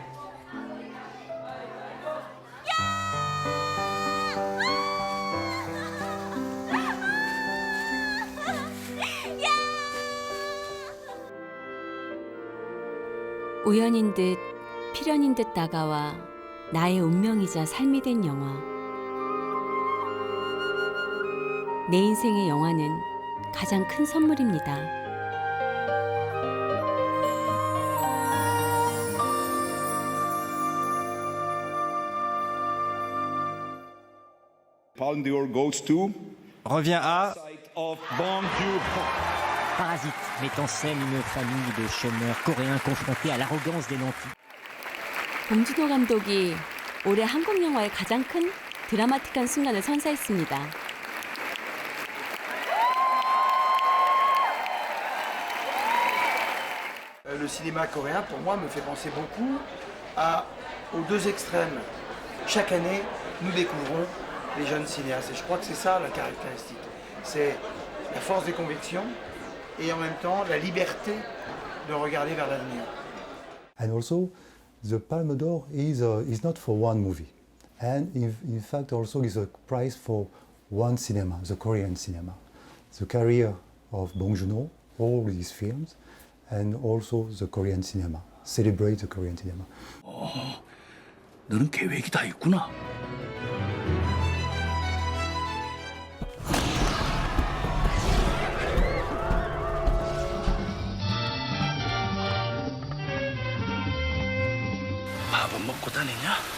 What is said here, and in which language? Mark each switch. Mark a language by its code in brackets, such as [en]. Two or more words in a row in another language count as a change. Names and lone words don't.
[ko] 우연인 듯 필연인 듯 다가와 나의 운명이자 삶이 된 영화. 내 인생의 영화는 가장 큰 선물입니다. [en] Palme d'Or goes to [fr] Revient à [en] of Bong Joon-ho. [fr] Parasite met en scène une famille de chômeurs coréens confrontés à l'arrogance des nantis. [ko] 봉준호 감독이 올해 한국 영화의 가장 큰 드라마틱한 순간을 선사했습니다. [fr] Le cinéma coréen, pour moi, me fait penser beaucoup aux deux extrêmes. Chaque année, nous découvrons les jeunes cinéastes. Et je crois que c'est ça la caractéristique. C'est la force des convictions et en même temps la liberté de regarder vers l'avenir. [en] And also, the Palme d'Or is not for one movie. And in fact, also is a prize for one cinema, the Korean cinema. The career of Bong Joon-ho, all his films, and also the Korean cinema. Celebrate the Korean cinema. [ko] 너는 계획이 다 있구나. 밥은 먹고 다니냐?